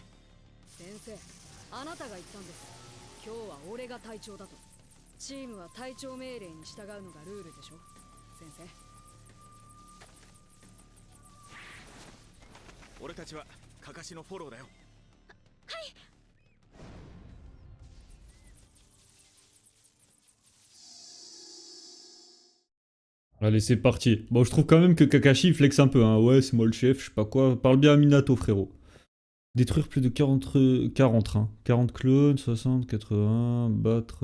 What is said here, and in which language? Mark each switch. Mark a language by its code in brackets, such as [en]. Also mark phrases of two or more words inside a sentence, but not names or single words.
[ja] 先生、あなたが言ったんです。今日は俺が隊長だと。チームは隊長命令に従うのがルールでしょ、先生。俺たちはカカシのフォローだよ。はい。 [fr] Allez, c'est parti. Bon, je trouve quand même que Kakashi il flex un peu, hein. Ouais, c'est moi le chef, je sais pas quoi. Parle bien à Minato, frérot. Détruire plus de 40 hein. 40 clones, 60, 80, battre...